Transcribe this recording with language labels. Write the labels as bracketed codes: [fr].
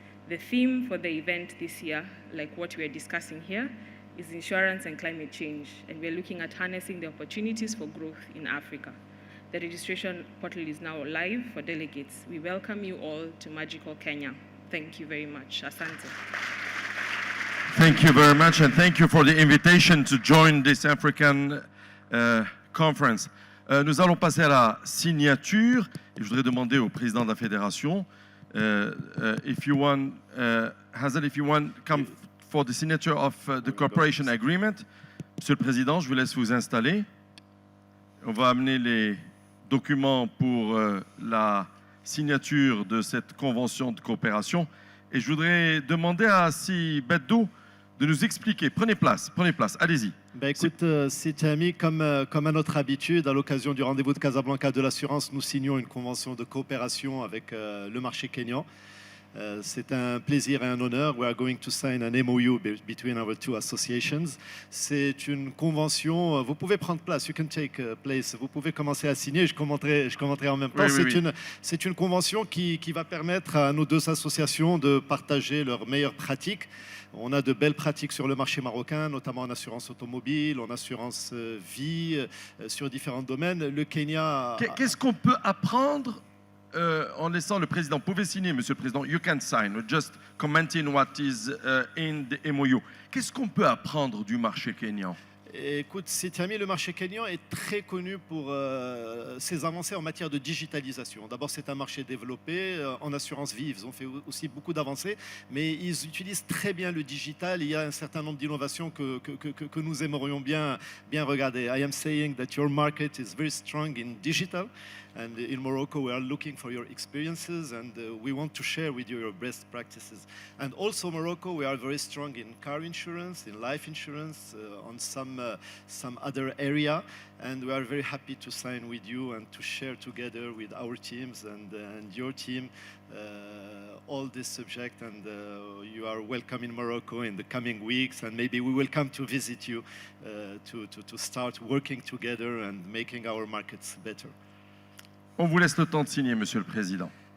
[en] The theme for the event this year, like what we are discussing here, is insurance and climate change, and we're looking at harnessing the opportunities for growth in Africa. The registration portal is now live for delegates. We welcome you all to Magical Kenya. Thank you very much. Asante. Thank you very much, and thank you for the invitation to join this African conference. [fr] Nous allons passer à la signature. Et je voudrais demander au président de la fédération, [en] if you want, Hazel, if you want, come for the signature of the cooperation agreement. [fr] Monsieur le Président, je vous laisse vous installer. On va amener les documents pour la signature de cette convention de coopération. Et je voudrais demander à Si Beddo de nous expliquer. Prenez place, allez-y. Ben écoute, Sitami, comme à notre habitude, à l'occasion du rendez-vous de Casablanca de l'assurance, nous signons une convention de coopération avec le marché kényan. C'est un plaisir et un honneur. [en] We are going to sign an MOU between our two associations. [fr] C'est une convention. Vous pouvez prendre place. [en] You can take place. [fr] Vous pouvez commencer à signer. Je commenterai en même temps. C'est une convention qui va permettre à nos deux associations de partager leurs meilleures pratiques. On a de belles pratiques sur le marché marocain, notamment en assurance automobile, en assurance vie, sur différents domaines. Le Kenya. Qu'est-ce qu'on peut apprendre en laissant le président? Vous pouvez signer, Monsieur le Président. [en] You can sign. Just commenting what is in the MOU. [fr] Qu'est-ce qu'on peut apprendre du marché kényan? Écoute, Sitami, le marché kényan est très connu pour ses avancées en matière de digitalisation. D'abord, c'est un marché développé. En assurance vie, ils ont fait aussi beaucoup d'avancées, mais ils utilisent très bien le digital. Il y a un certain nombre d'innovations que nous aimerions bien regarder. [en] I am saying that your market is very strong in digital. And in Morocco, we are looking for your experiences, and we want to share with you your best practices. And also Morocco, we are very strong in car insurance, in life insurance, on some other area. And we are very happy to sign with you and to share together with our teams and your team all this subject. And you are welcome in Morocco in the coming weeks, and maybe we will come to visit you to start working together and making our markets better. [fr] On vous laisse le temps de signer, Monsieur le Président.